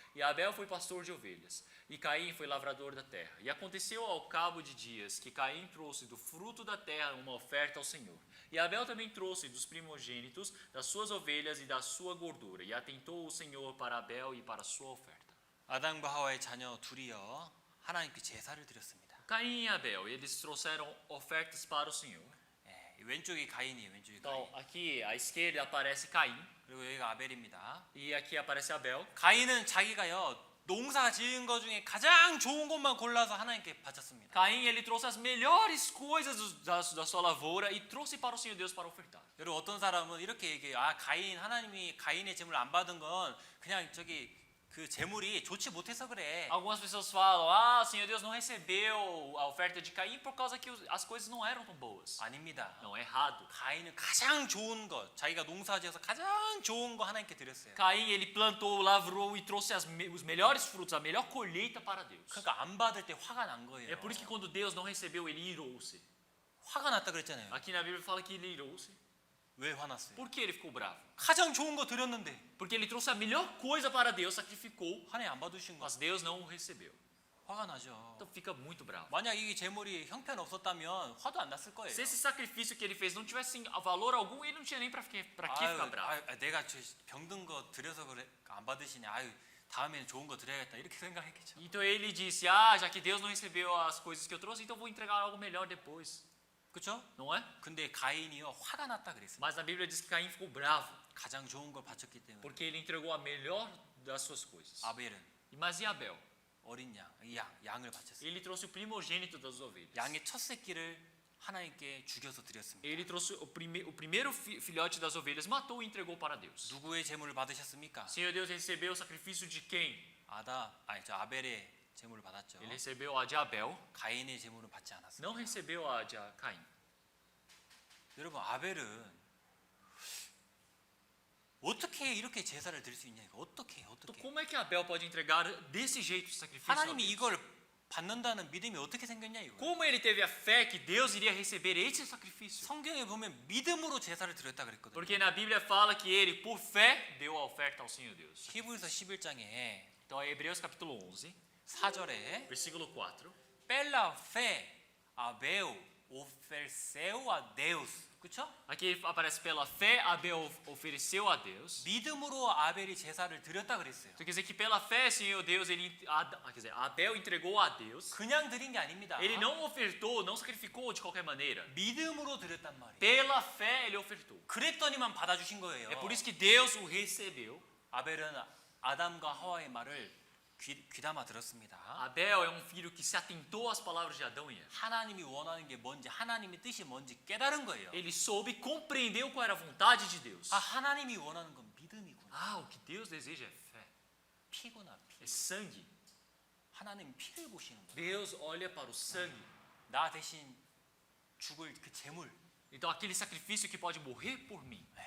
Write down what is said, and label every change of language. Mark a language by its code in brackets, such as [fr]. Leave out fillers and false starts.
[pt] E Abel foi pastor de ovelhas, e Caim foi lavrador da terra. E aconteceu ao cabo de dias que Caim trouxe do fruto da terra uma oferta ao Senhor. E Abel também trouxe dos primogênitos das suas ovelhas e da sua gordura. E atentou o Senhor para Abel e para a sua oferta. [ko] 아담과 하와의 자녀 둘이요 하나님께 제사를 드렸습니다. [pt] Caim e Abel, eles trouxeram ofertas para o Senhor. [ko] 예, 왼쪽이 가인이에요. 왼쪽이 [pt] Então, [ko] 가인. [pt] aqui à esquerda aparece Caim [ko] 그리고 여기가 아벨입니다. [pt] e aqui aparece Abel. [ko] 가인은 자기가요 농사 지은 것 중에 가장 좋은 것만 골라서 하나님께 바쳤습니다. [pt] Caim, ele trouxe as melhores coisas da sua lavoura e trouxe para o Senhor Deus para ofertar. [ko] 여러분 어떤 사람은 이렇게 얘기해요. 아 가인 하나님이 가인의 제물을 안 받은 건 그냥 저기 그 제물이 좋지 못해서 그래. [pt] Algumas pessoas falam: o Senhor Deus não recebeu a oferta de Caim por causa que as coisas não eram tão boas. [ko] 아닙니다. [pt] Não, errado. [ko] 가인은 가장 좋은 것, 자기가 농사지어서 가장 좋은 거 하나님께 드렸어요. [pt] Caim, ele plantou, lavrou e trouxe os melhores frutos, a melhor colheita para Deus. [ko] 그러니까 안 받을 때 화가 난 거예요. [pt] É por isso que quando Deus não recebeu, ele irou-se. [ko] 화가 났다 그랬잖아요. [pt] Aqui na Bíblia fala que ele irou-se. [ko] 왜 화났어요? [pt] Por que ele ficou bravo? [ko] 가장 좋은 거 드렸는데 [pt] Porque ele trouxe a melhor coisa para Deus, sacrificou, [ko] 하나님 안 받으신 거 [pt] mas Deus não o recebeu. [ko] 화가 나죠. [pt] Então fica muito bravo. [ko] 만약 이 제물이 형편 없었다면 화도 안 났을 거예요. [pt] Se esse sacrifício que ele fez não tivesse valor algum, ele não tinha nem para que ficar bravo. [ko] 내가 병든 거 드려서 그래 안 받으시냐. 아유, 다음에는 좋은 거 드려야겠다. 이렇게 생각했겠죠. [pt] Então ele disse: já que Deus não recebeu as coisas que eu trouxe, então eu vou entregar algo melhor depois. [ko] 그렇죠? [pt] Não é? [ko] 근데 가인이요 화가 났다 그랬어요. [pt] Mas na Bíblia diz que Caim ficou bravo, [ko] 가장 좋은 걸 바쳤기 때문에. [pt] porque ele entregou a melhor das suas coisas. [ko] 아벨은 [pt] Mas e Abel? [ko] 어린 양을 바쳤어요. [pt] Ele trouxe o primogênito das ovelhas. [ko] 양의 첫 새끼를 하나님께 죽여서 드렸습니다. [pt] Ele trouxe o primeiro filhote das ovelhas, matou e entregou para Deus. [ko] 누구의 제물을 받으셨습니까? [pt] Senhor Deus recebeu o sacrifício de quem? [ko] 저 아벨의 제물을 받았죠. [pt] Ele recebeu a de Abel, [ko] 가인의 제물은 받지 않았어요. [pt] não recebeu a de Caim. [ko] 여러분 아벨은 어떻게 이렇게 제사를 드릴 수 있냐 이거 어떻게 [pt] Então como é que Abel pode entregar desse jeito o sacrifício a [ko] 하나님이 [pt] Deus? [ko] 이걸 받는다는 믿음이 어떻게 생겼냐 이거. [pt] Como ele teve a fé que Deus iria receber esse sacrifício? [ko] 성경에 보면 믿음으로 제사를 드렸다 그랬거든요. [pt] Porque na Bíblia fala que ele, por fé, deu a oferta ao Senhor Deus. [ko] 히브리서 11장에 [pt] Então, Hebreus capítulo 11, [ko] 4절에 [pt] versículo 4. 펠라 페 아베우 오펠세우 아 데우스. [ko] 그렇죠? [pt] Aqui aparece: pela fé, Abel ofereceu a Deus. [ko] 믿음으로 아벨이 제사를 드렸다 그랬어요. [pt] Então quer dizer que pela fé, Senhor Deus, Abel entregou a Deus. [ko] 그냥 드린 게 아닙니다. [pt] Ele não ofertou, não sacrificou de qualquer maneira. [ko] 믿음으로 드렸단 말이에요. [pt] Pela fé, ele ofertou. [ko] 그랬더니만 받아주신 거예요. [pt] É por isso que Deus o recebeu. [ko] 아벨은 아담과 하와의 말을 귀담아 들었습니다. [pt] Abel é um filho que se atentou às palavras de Adão e Eva. [ko] 하나님이 원하는 게 뭔지 하나님의 뜻이 뭔지 깨달은 거예요. [pt] Ele soube, compreendeu qual era a vontade de Deus. [ko] 아 하나님이 원하는 건 믿음이구나. [pt] O que Deus deseja é fé, [ko] 피구나 피. [pt] é sangue. [ko] 하나님 피를 보시는 거예요. [pt] Deus olha para o sangue. [ko] 나 대신 죽을 그 제물. [pt] Então aquele sacrifício que pode morrer por mim.